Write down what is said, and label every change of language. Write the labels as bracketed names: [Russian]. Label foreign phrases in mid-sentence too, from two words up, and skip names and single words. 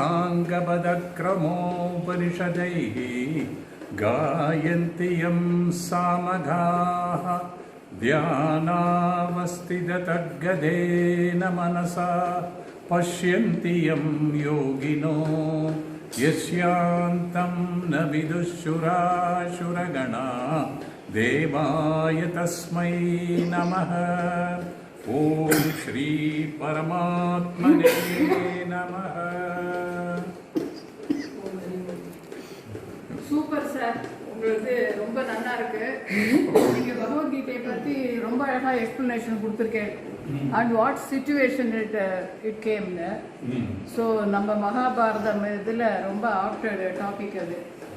[Sanskrit] साङ्गपदक्रमोपनिषदैः गायन्ति यं सामगाः ध्यानावस्थिततद्गदेन मनसा पश्यन्ति यं योगिनो यस्यान्तं न विदुःशुराशुरगणा देवाय तस्मै नमः. ॐ श्री परमात्मने नमः. [Tamil] சூப்பர் சார், உங்களுக்கு ரொம்ப நல்லா இருக்கு. நீங்கள் பகவத்கீதையை பற்றி ரொம்ப அழகாக எக்ஸ்ப்ளனேஷன் கொடுத்துருக்கேன். [English] and what situation it came. [Tamil] ஸோ நம்ம மகாபாரதம் இதில் ரொம்ப [English] apted topic [Tamil] அது.